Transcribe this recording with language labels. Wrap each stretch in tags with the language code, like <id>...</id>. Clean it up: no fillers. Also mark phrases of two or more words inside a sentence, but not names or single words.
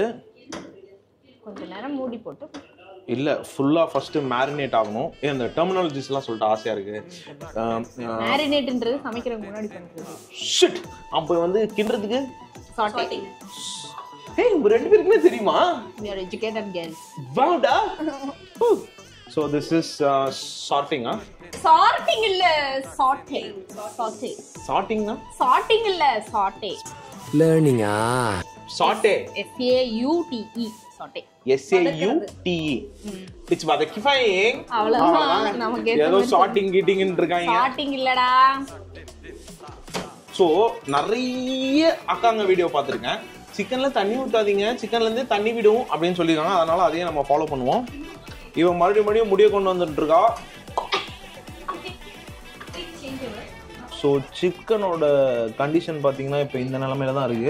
<ta>கொஞ்ச நேரம் மூடி போட்டு இல்ல</ta> <en>fully first marinate</en> <ta>ஆகணும். இந்த டெர்மினாலஜிஸ் எல்லாம் சொல்லிட்டு ஆசையா இருக்கு. மேரினேட்ன்றது சமைக்கிறதுக்கு முன்னாடி பண்றது. ஷிட். அப்ப வந்து கிண்டறதுக்கு சாட்டிங். ஏய் உங்க ரெண்டு பேருக்குமே தெரியுமா?</ta> <en>We are educated girls. வாடா. So this is sorting, huh? Sorting இல்ல, saute. Sorting na? Sorting இல்ல, saute. Learning Saute. S-A-U-T-E. Saute. S-A-U-T-E. It's வதக்கிஃபைங்.</en> <ta>அவ்வளவுதான். நமக்கு ஏதோ சார்ட்டிங் கீட்டிங்னு இருக்காங்க. சார்ட்டிங் இல்லடா. சோ நிறைய அக்காங்க வீடியோ பார்த்திருக்கேன். சிக்கன்ல தண்ணி ஊத்தாதீங்க, சிக்கன்ல இருந்து தண்ணி விடும் அப்படின்னு சொல்லிருக்காங்க. அதனால அதையும் நம்ம ஃபாலோ பண்ணுவோம். இவன் மறுபடியும் முடிய கொண்டு வந்துட்டு இருக்கா. ஸோ சிக்கனோட கண்டிஷன் பார்த்தீங்கன்னா இப்போ இந்த நிலமையில தான் இருக்கு.</ta>